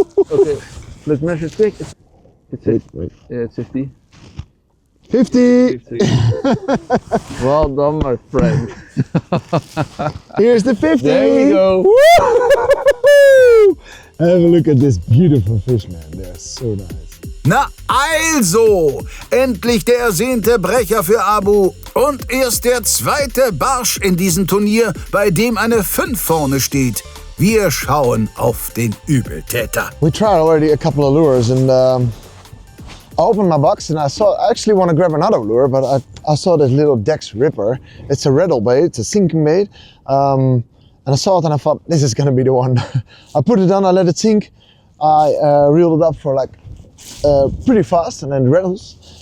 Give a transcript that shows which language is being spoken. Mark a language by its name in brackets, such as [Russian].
[English] Okay, let's measure quick. Wait. Yeah, it's 50. 50! Well done, my friend. Here's the 50! There you go. Woo! Have a look at this beautiful fish, man. They're so nice. [German] Na also, endlich der ersehnte Brecher für Abu und erst der zweite Barsch in diesem Turnier, bei dem eine 5 vorne steht. Wir schauen auf den Übeltäter. [English] We tried already a couple of lures and opened my box and I actually want to grab another lure, but I saw this little Dex Ripper. It's a rattle bait, it's a sinking bait. And I saw it and I thought, this is gonna be the one. I put it on, I let it sink. I reeled it up for like pretty fast and then it rattles.